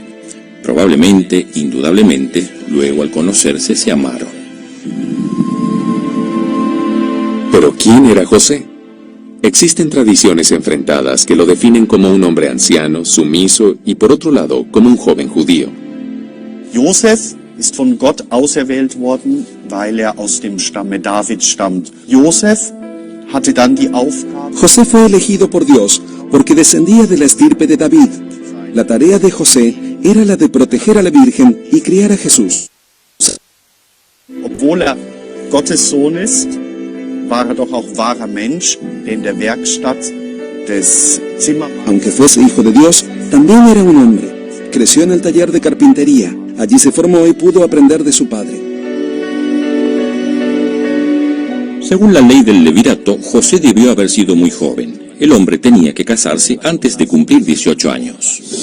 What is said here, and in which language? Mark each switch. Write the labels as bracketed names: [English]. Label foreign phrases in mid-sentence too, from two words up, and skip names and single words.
[Spanish] Probablemente, indudablemente, luego al conocerse se amaron. ¿Pero quién era José? Existen tradiciones enfrentadas que lo definen como un hombre anciano, sumiso y por otro lado como un joven judío. [German] Josef ist von Gott auserwählt worden, weil aus dem Stamme David stammt. Josef hatte dann die Aufgabe. [Spanish] José fue elegido por Dios porque descendía de la estirpe de David. La tarea de José era la de proteger a la Virgen y criar a Jesús. [German] Obwohl Gottes Sohn ist, war doch auch wahrer Mensch, der in der Werkstatt des Zimmermanns. [Spanish] Aunque fuese hijo de Dios, también era un hombre. Creció en el taller de carpintería. Allí se formó y pudo aprender de su padre. Según la ley del levirato, José debió haber sido muy joven. El hombre tenía que casarse antes de cumplir 18 años.